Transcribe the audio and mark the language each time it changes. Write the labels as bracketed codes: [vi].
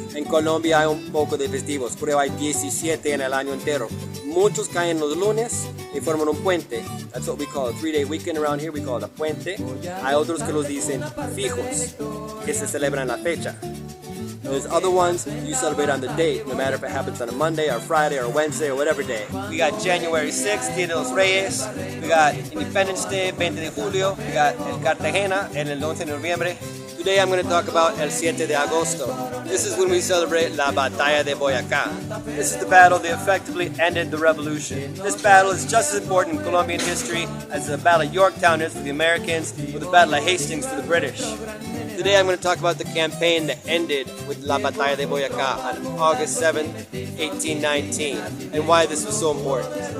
[es] En Colombia hay un poco de festivos, pero hay 17 en el año entero. Muchos caen los lunes y forman un puente. [en] That's what we call a 3-day weekend around here. We call it a puente. [es] Hay otros que los dicen fijos, que se celebran la fecha. [en] There's other ones you celebrate on the date, no matter if it happens on a Monday or Friday or Wednesday or whatever day. We got January 6th, Dia de los Reyes. We got Independence Day, [es] 20 de julio. [en] We got El Cartagena, [es] el 11 de noviembre. [en] Today I'm going to talk about [es] el 7 de agosto. [en] This is when we celebrate la Batalla de Boyacá. This is the battle that effectively ended the revolution. This battle is just as important in Colombian history as the Battle of Yorktown is for the Americans or the Battle of Hastings for the British. Today I'm going to talk about the campaign that ended with la Batalla de Boyacá on August 7, 1819, and why this was so important.